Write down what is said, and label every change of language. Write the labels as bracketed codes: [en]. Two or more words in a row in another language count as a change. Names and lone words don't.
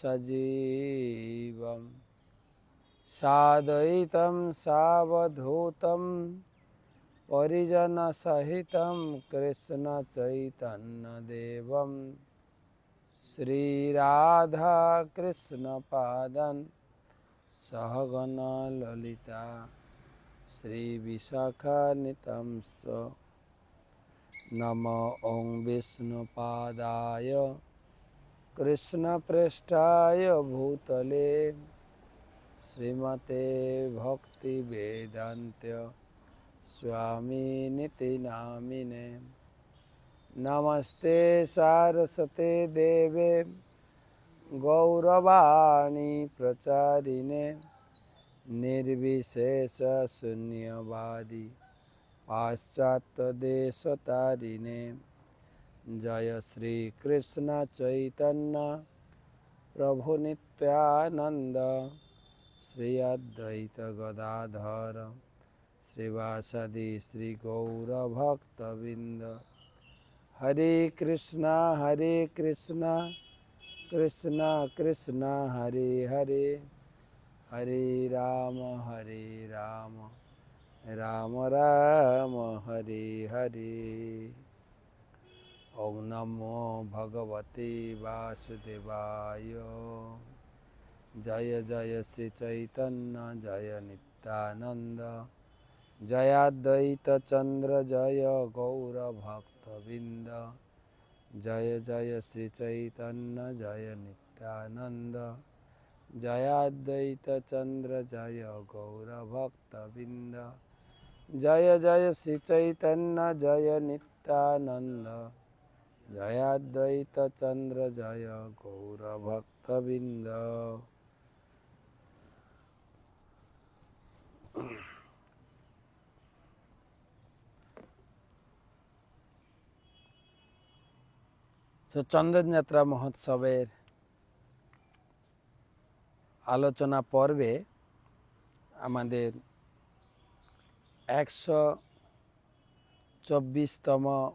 [sa] সজীবম সাদ্বৈতম সাবধূতম পরিজন সহিতম কৃষ্ণ চৈতন্য দেবম শ্রী রাধা কৃষ্ণ পাদন সহগণ ললিতা শ্রী বিশাখান্বিতংশ। নমো ওং বিষ্ণুপাদায় কৃষ্ণপ্রেষ্ঠায় ভূতলে শ্রীমতে ভক্তি বেদান্ত स्वामिनिति नामिने। नमस्ते सारस्वते देवे गौरवाणी प्रचारिणे निर्विशेष शून्यवादी पाश्चात्य देशतारिणे। जय श्री कृष्ण चैतन्य प्रभु नित्यानंद श्री अद्वैत गदाधर श्रीवासदि श्री गौर भक्तबिंद। हरे कृष्णा कृष्ण कृष्ण हरे हरे हरे राम राम राम हरे हरे। ओम नमो भगवते वासुदेवाय। जय जय श्री चैतन्य जय नित्यानंद जय अद्वैत चंद्र जय गौर भक्तबिंद। जय जय श्री चैतन्य जय नित्यानंद जय अद्वैत चंद्र जय गौर भक्तबिंद। जय जय श्री चैतन्य जय नित्यानंद जय अद्वैत चंद्र जय गौर भक्तबिंद। [bn] তো চন্দন যাত্রা মহোৎসবের আলোচনা পর্বে আমাদের 124তম